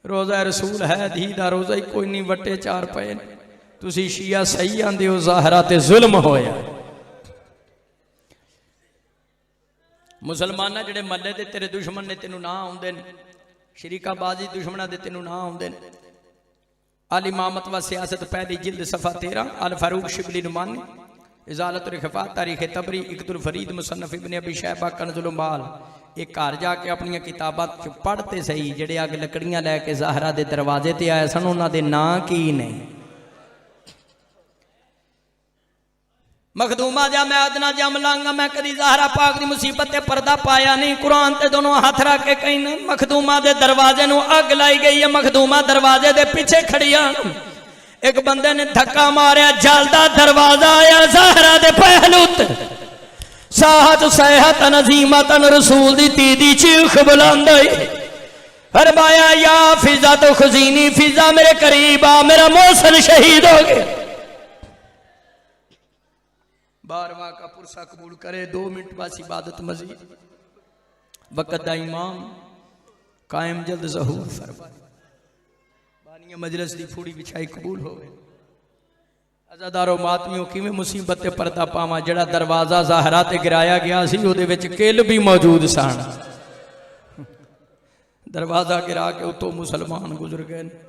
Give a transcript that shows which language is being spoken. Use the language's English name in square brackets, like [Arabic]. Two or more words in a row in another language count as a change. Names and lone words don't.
[Punjabi] ਰੋਜ਼ਾ ਰਸੂਲ ਹੈ ਧੀ ਦਾ ਰੋਜ਼ਾ ਹੀ ਕੋਈ ਨਹੀਂ, ਵਟੇ ਚਾਰ ਪੇ ਤੁਸੀ ਸ਼ੀਆ ਸਹੀ ਆਂਦੇ ਹੋ, ਜ਼ਹਰਾ ਤੇ ਜ਼ੁਲਮ ਹੋਇਆ। ਮੁਸਲਮਾਨਾ ਜੇੜੇ ਮੱਲੇ ਦੇ ਤੇਰੇ ਦੁਸ਼ਮਨ ਨੇ ਤੇਨੂ ਨਾ ਆਉਂਦੇ ਨੇ, ਸ਼ਰੀਕਾਬਾਜ਼ੀ ਦੁਸ਼ਮਨਾ ਦੇ ਤੇਨੂ ਨਾ ਆਉਂਦੇ ਨੇ। ਅਲ ਇਮਾਮਤ ਵ ਸਿਆਸਤ ਪਹਿਲੀ ਜਿਲਦ ਸਫ਼ਾ 13 ਅਲ ਫ਼ਾਰੂਕ ਸ਼ਿਬਲੀ ਨੁਮਾਨੀ ਇਜ਼ਾਲਤ ਰਿਖਫ਼ਾ ਤਾਰੀਖ਼ ਤਬਰੀ ਇਕਤੁਲ ਫ਼ਰੀਦ ਮੁਸੰਨਫ਼ ਇਬਨ ਅਬੀ ਸ਼ੈਬਾ ਕੰਜ਼ੁਲ ਮਾਲ। ਇਕ ਘਰ ਜਾਕੇ ਅਪਨ ਕਿਤਾਬਾਂ ਚ ਪੜ੍ਹਤੇ ਸਹੀ ਜੇੜੇ ਅੱਗ ਲਕੜੀਆਂ ਲੈਕੇ ਜ਼ਹਰਾ ਦੇ ਦਰਵਾਜ਼ੇ ਤੇ ਆਏ ਸਨ, ਉਨ੍ਹਾਂ ਦੇ ਨਾਂ ਕੀ ਨੇ? ਮਖ਼ਦੂਮਾ ਜਾ ਮੈਂ ਅਦਨਾ ਜਮ ਲਾਂਗਾ, ਮੈਂ ਕਦੀ ਜ਼ਹਰਾ ਪਾਕ ਦੀ ਮੁਸੀਬਤ ਤੇ ਪਰਦਾ ਪਾਇਆ ਨਹੀਂ। ਕੁਰਾਨ ਤੇ ਦੋਨੋਂ ਹੱਥ ਰੱਖ ਕੇ ਕਹੀਂ ਨਾ ਮਖ਼ਦੂਮਾ ਦੇ ਦਰਵਾਜ਼ੇ ਨੂ ਅੱਗ ਲਾਈ ਗਈ ਹੈ। ਮਖ਼ਦੂਮਾ ਦਰਵਾਜ਼ੇ ਦੇ ਪਿੱਛੇ ਖੜੀਆ, ਇਕ ਬੰਦੇ ਨੇ ਧੱਕਾ ਮਾਰਿਆ, ਜਲਦਾ ਦਰਵਾਜ਼ਾ ਆਇਆ ਜ਼ਹਰਾ ਦੇ ਪਹਿਲੂ ਤੇ। ਸਾਹਤ ਸਹਤ ਨਜੀਮਤਨ ਰਸੂਲ ਦੀ ਤੀਦੀ ਚੀਖ਼ ਬੁਲੰਦ ਆਈ, ਫ਼ਰਮਾਇਆ ਯਾ ਫ਼ਿਜ਼ਾ ਤੋ ਖ਼ੁਜੀਨੀ, ਫ਼ਿਜ਼ਾ ਮੇਰੇ ਕਰੀਬ ਆ, ਮੇਰਾ ਮੋਹਸਿਨ ਸ਼ਹੀਦ ਹੋ ਗਿਆ। 12ਵਾਂ ਕਾ ਪੁਰਸਾ ਕਬੂਲ ਕਰੇ। 2 ਮਿੰਟ ਬਸ ਇਬਾਦਤ ਮਜੀਦ, ਵਕ਼ਤ ਦਾ ਇਮਾਮ ਕਾਇਮ ਜਲਦ ਜ਼ਹੂਰ ਫ਼ਰਮਾਏ। ਬਾਨੀਆ ਮਜਲਿਸ ਦੀ ਫੂੜੀ ਬਿਛਾਈ ਕਬੂਲ ਹੋਵੇ। ਅਜ਼ਾਦਾਰੋ ਮਾਤਮੀਓ ਕਿਵੇਂ ਮੁਸੀਬਤ ਤੇ ਪਰਦਾ ਪਾਵਾਂ। ਜੜਾ ਦਰਵਾਜ਼ਾ ਜ਼ਹਰਾ ਤੇ ਗਿਰਾਇਆ ਗਿਆ ਸੀ ਉਹਦੇ ਵਿਚ ਕਿੱਲ ਭੀ ਮੌਜੂਦ ਸਨ। ਦਰਵਾਜ਼ਾ ਗਿਰਾ ਕੇ ਉਤੋਂ ਮੁਸਲਮਾਨ ਗੁਜ਼ਰ ਗਏ।